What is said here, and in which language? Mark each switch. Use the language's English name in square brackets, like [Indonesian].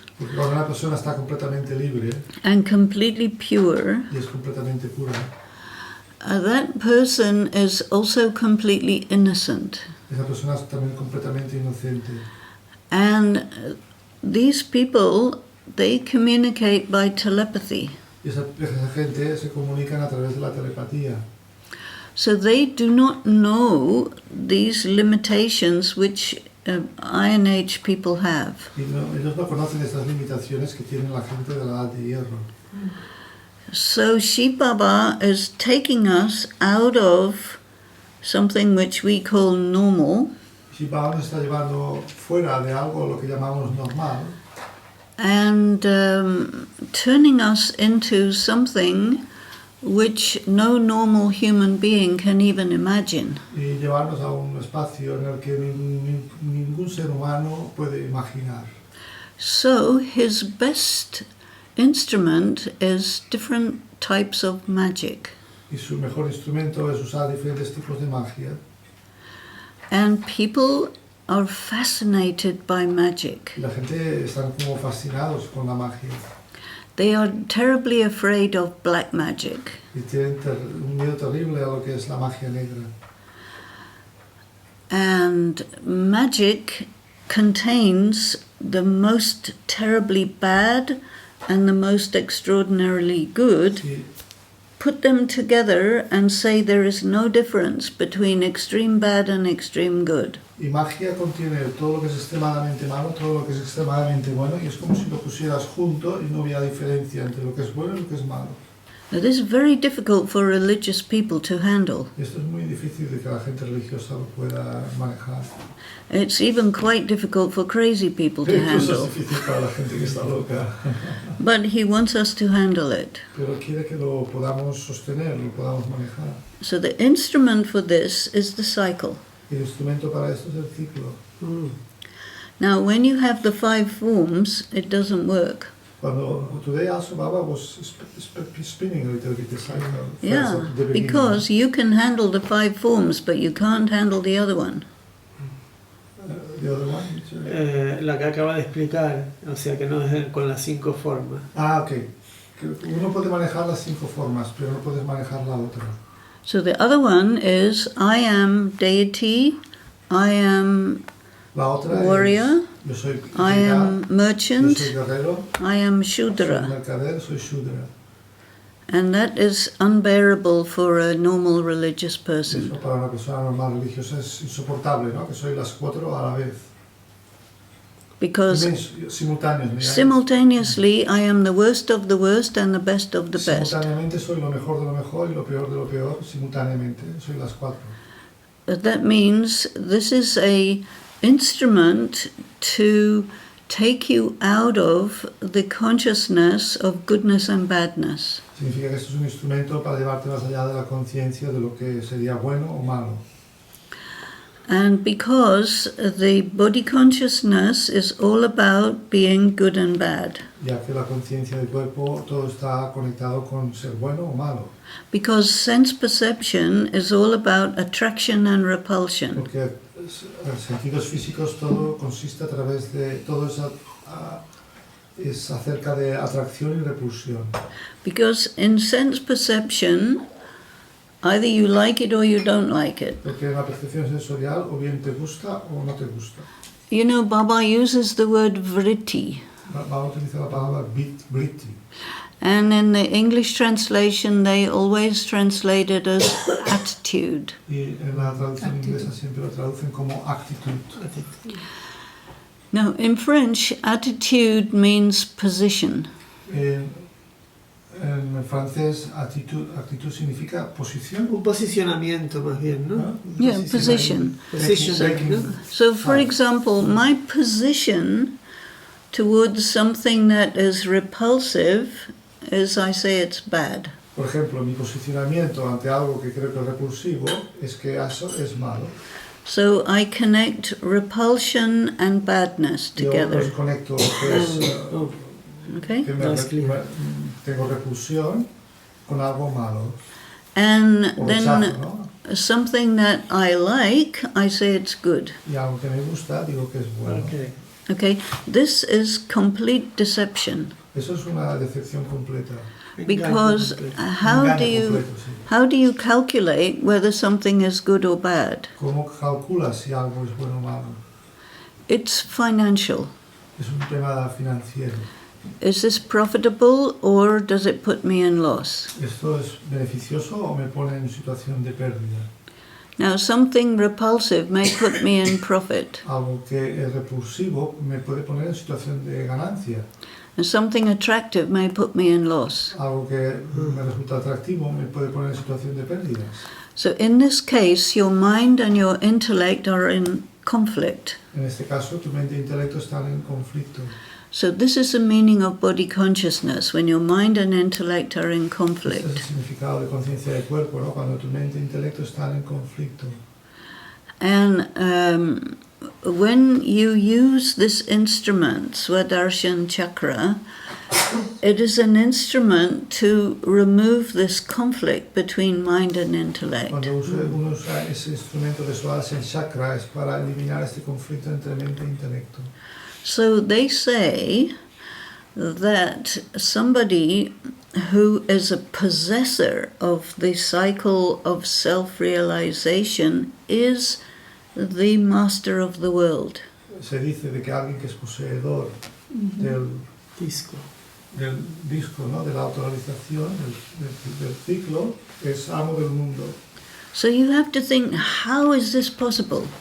[Spanish] Porque cuando una persona está completamente libre [English] and completely pure, [Spanish] y es completamente pura, [English] that person is also completely innocent. [Spanish] esa persona es también completamente inocente. [English] And these people, they communicate by telepathy. [Spanish] Y esa gente se comunican a través de la telepatía. [English] So they do not know these limitations which Iron Age people have. [Spanish] Y ellos no conocen estas limitaciones que tiene la gente de la edad de hierro. [English] So Sheep Baba is taking us out of something which we call normal [Spanish] Si Baba nos está llevando fuera de algo lo que llamamos normal [English] and turning us into something which no normal human being can even imagine. [Spanish] y llevarnos a un espacio en el que ningún ser humano puede imaginar. [English] So his best instrument is different types of magic. [Spanish] Y su mejor instrumento es usar diferentes tipos de magia. [English] And people are fascinated by magic. [Spanish] Y la gente están como fascinados con la magia. [English] They are terribly afraid of black magic. [Spanish] Y tienen un miedo terrible a lo que es la magia negra. [English] And magic contains the most terribly bad and the most extraordinarily good, [Spanish] Sí, [English] put them together and say there is no difference between extreme bad and extreme good. [Spanish] y magia contiene todo lo que es extremadamente malo, todo lo que es extremadamente bueno, y es como si lo pusieras junto y no hubiera diferencia entre lo que es bueno y lo que es malo. [English] Now, this is very difficult for religious people to handle. [Spanish] Y esto es muy difícil de que la gente religiosa lo pueda manejar. [English] It's even quite difficult for crazy people to [Spanish] Incluso es [English] handle. [Spanish] difícil para la gente que está loca. [English] But he wants us to handle it. [Spanish] Pero quiere que lo podamos sostener, lo podamos manejar. [English] So the instrument for this is the cycle. [Spanish] El instrumento para esto es el ciclo. Mm. [English] Now, when you have the 5 forms, it doesn't work. [Spanish] Cuando [English] today also Baba was spinning a little bit the cycle. Yeah, first at the beginning. because you can handle the 5 forms, but you can't handle the other one. The other one, which, [Spanish] La que acaba de explicar, o sea que no es con las 5 formas. [English] ok. [Spanish] Que uno puede manejar las 5 formas, pero no puedes manejar la otra. [English] So the other one is I am deity, I am [Spanish] La otra [English] warrior, [Spanish] es, yo soy [English] I [Spanish] deidad, [English] am [Spanish] yo [English] merchant, [Spanish] soy guerrero, [English] I am [Spanish] soy [English] Shudra. [Spanish] mercader, soy Shudra. [English] And that is unbearable for a normal religious person. [Spanish] Eso para una persona normal religiosa es insoportable, ¿no? Que soy las 4 a la vez. [English] Because [Spanish] Simultáneos, ¿no? [English] simultaneously I am the worst of the worst and the best of the best. [Spanish] Simultáneamente soy lo mejor de lo mejor y lo peor de lo peor, simultáneamente, soy las 4. [English] But that means this is a instrument to take you out of the consciousness of goodness and badness. [Spanish] Significa que esto es un instrumento para llevarte más allá de la conciencia de lo que sería bueno o malo. [English] And because the body consciousness is all about being good and bad. [Spanish] Ya que la conciencia del cuerpo todo está conectado con ser bueno o malo. [English] Because sense perception is all about attraction and repulsion. [Spanish] Porque sentidos físicos todo consiste a través de todo es acerca de atracción y repulsión. [English] Because in sense perception, either you like it or you don't like it. [Spanish] Porque en la percepción sensorial o bien te gusta o no te gusta. [English] You know, Baba uses the word vritti. [Spanish] Vamos a utilizar la palabra vritti. [English] And in the English translation, they always translate it as attitude. [Spanish] Y en la traducción inglesa siempre lo traducen como actitud. [English] Now, in French, attitude means position. [Spanish] En francés, actitud significa posición. Un posicionamiento más bien, ¿no? ¿No? [English] Yeah, position. Position. So, for example, my position towards something that is repulsive is I say it's bad. [Spanish] Por ejemplo, mi posicionamiento ante algo que creo que es repulsivo es que eso es malo. [English] So I connect repulsion and badness [Spanish] Yo [English] together. [Spanish] los conecto que es, [English] Okay? [Spanish] que tengo repulsión con algo malo. [English] And [Spanish] O [English] then [Spanish] rechazo, ¿no? [English] something that I like, I say it's good. [Spanish] Y algo que me gusta, digo que es bueno. [English] Okay. Okay? This is complete deception. [Spanish] Eso es una decepción completa. [English] Because how [Spanish] Engaño [English] do you [Spanish] completo, sí. [English] how do you calculate whether something is good or bad? [Spanish] ¿Cómo calculas si algo es bueno o malo? [English] It's financial. [Spanish] Es un tema financiero. [English] Is this profitable or does it put me in loss? [Spanish] ¿Esto es beneficioso o me pone en situación de pérdida? [English] Now, something repulsive may put me in profit, [Spanish] Algo que es repulsivo me puede poner en situación de ganancia. [English] and something attractive may put me in loss. [Spanish] Algo que me resulta atractivo me puede poner en situación de pérdidas. [English] So, in this case, your mind and your intellect are in conflict. [Spanish] En este caso, tu mente e intelecto están en conflicto. [English] So, this is the meaning of body consciousness when your mind and intellect are in [Spanish] Este es el [English] conflict. [Spanish] significado de conciencia del cuerpo, ¿no? Cuando tu mente e intelecto están en conflicto. [English] And when you use this instrument, Swadarsan Chakra, it is an instrument to remove this conflict between mind and intellect. [Spanish] Cuando uno usa ese instrumento de Swadarsan Chakra es para eliminar este conflicto entre mente e intelecto. [English] So they say that somebody who is a possessor of the cycle of self-realization is the master of the world. [Spanish] se dice de que alguien que es poseedor del, Disco. del disco, ¿no? De la autorrealización, del ciclo, es amo del mundo. [English] So you have to think, how is this possible?